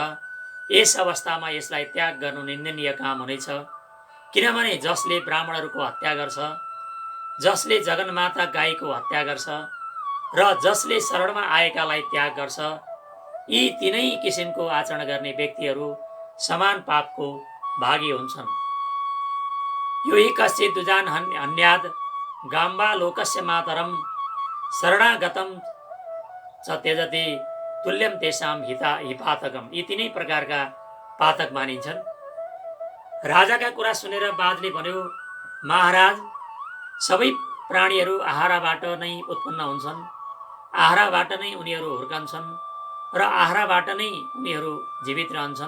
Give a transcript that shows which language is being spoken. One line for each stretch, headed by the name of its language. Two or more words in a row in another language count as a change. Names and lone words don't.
Nepali: यस अवस्थामा यसलाई त्याग गर्नु निन्दनीय काम हुनेछ, किनभने जसले ब्राह्मणहरूको हत्या गर्छ, जसले जगन्माता गाईको हत्या गर्छ र जसले शरणमा आएकालाई त्याग गर्छ, यी तीनै किसिमको आचरण गर्ने व्यक्तिहरू समान पापको भागी हुन्छन्।
Sanskrit: यो हि कश्चित् दुजान हन्याद गाम्बा लोकस्य मातरम शरणागतम च त्यजति तुल्यम तेषाम हिपातकम।
Nepali: यी तीनै प्रकारका पातक मानिन्छन्। राजाका कुरा सुनेर बाजले भन्यो, महाराज, सबै प्राणीहरू आहाराबाट नै उत्पन्न हुन्छन्, आहाराबाट नै उनीहरू हुर्कन्छन् र आहाराबाट नै उनीहरू जीवित रहन्छन्।